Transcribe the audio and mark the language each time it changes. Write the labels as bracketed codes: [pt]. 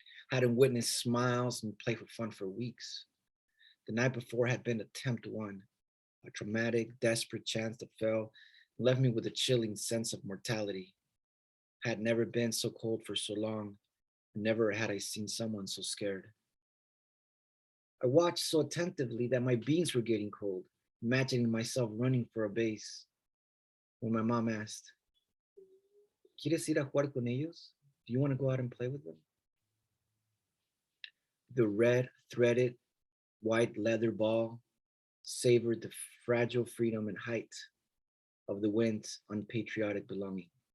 [en] Hadn't witnessed smiles and play for fun for weeks. The night before had been attempt one, a traumatic, desperate chance that fell and left me with a chilling sense of mortality. Had never been so cold for so long, and never had I seen someone so scared. I watched so attentively that my beans were getting cold, imagining myself running for a base. When my mom asked, [es] ¿Quieres ir a jugar con ellos? [en] Do you want to go out and play with them? The red threaded white leather ball savored the fragile freedom and height of the wind's unpatriotic belonging.